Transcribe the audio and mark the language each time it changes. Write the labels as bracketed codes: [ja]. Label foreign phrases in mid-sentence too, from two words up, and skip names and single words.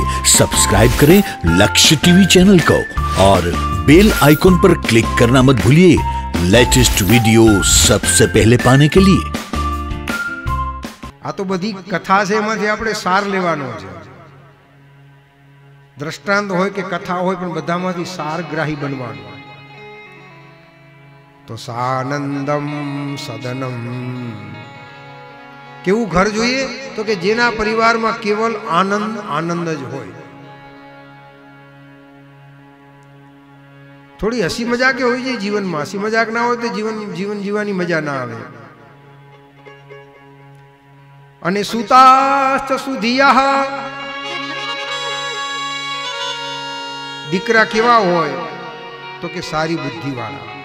[hi] सब्सक्राइब करें लक्ष्य टीवी चैनल को और बेल आइकॉन पर क्लिक करना मत भूलिए लेटेस्ट वीडियो सबसे पहले पाने के लिए। [gu] આ તો બધી કથા છે એમાંથી આપણે સાર લેવાનો છે। દૃષ્ટાંત હોય કે કથા હોય પણ બધામાંથી સારગ્રાહી બનવાનો। तो [sa] सानंदम सदनम [gu] કેવું ઘર જોઈએ તો કે જેના પરિવાર માં કેવળ આનંદ આનંદ જ હોય। થોડી હસી મજાક હોઈ જે જીવન માં। હસી મજાક ના હો તો જીવન જીવાની મજા ના આવે। અને [sa] सुताश्च सुधियाः [gu] દીકરા કેવા હોય તો કે સારી બુદ્ધિ વાળા।